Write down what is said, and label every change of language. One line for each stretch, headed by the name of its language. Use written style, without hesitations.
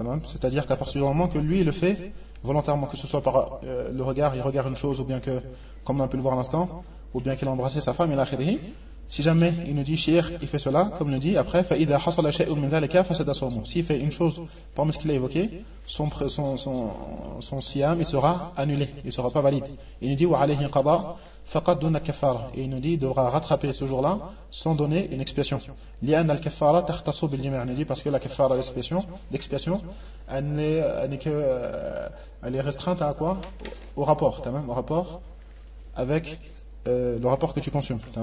French: C'est-à-dire qu'à partir du moment que lui, il le fait volontairement, que ce soit par le regard, il regarde une chose, ou bien que, comme on a pu le voir à l'instant, ou bien qu'il a embrassé sa femme, il a khiri. Si jamais il nous dit shir, il fait cela, comme il nous dit après,
Arabic: فَإِذَا حَصَلَ شَيْءٌ مِنْ ذَلَكَ فَسَدَ صَوْمُ.
French: S'il fait une chose parmi ce qu'il a évoqué, son siyam, il sera annulé, il ne sera pas valide. Il nous dit,
Arabic: وَعَلَيْهِ قَضَى فَقَدْ دُونَ الْكَفَّارَ.
French: Et il nous dit, il devra rattraper ce jour-là sans donner une expiation.
Arabic: لِأَنَّ الْكَفَّارَ تَخْتَصُ بِالْجِمَعِ.
French: Il nous dit, parce que la kafara, l'expiation, elle est restreinte à quoi? Au rapport, au rapport avec le rapport que tu consommes.